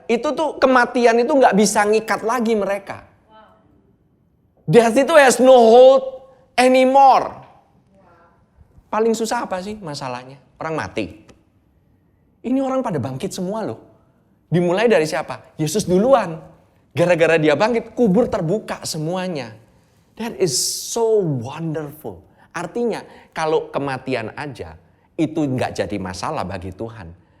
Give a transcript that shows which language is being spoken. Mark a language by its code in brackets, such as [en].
[id] Itu tuh kematian itu nggak bisa ngikat lagi mereka. [en] Death itu has no hold anymore. [id] Paling susah apa sih masalahnya? Orang mati. Ini orang pada bangkit semua loh. Dimulai dari siapa? Yesus duluan. Gara-gara dia bangkit, kubur terbuka semuanya. [en] That is so wonderful. [id] Artinya kalau kematian aja itu nggak jadi masalah bagi Tuhan.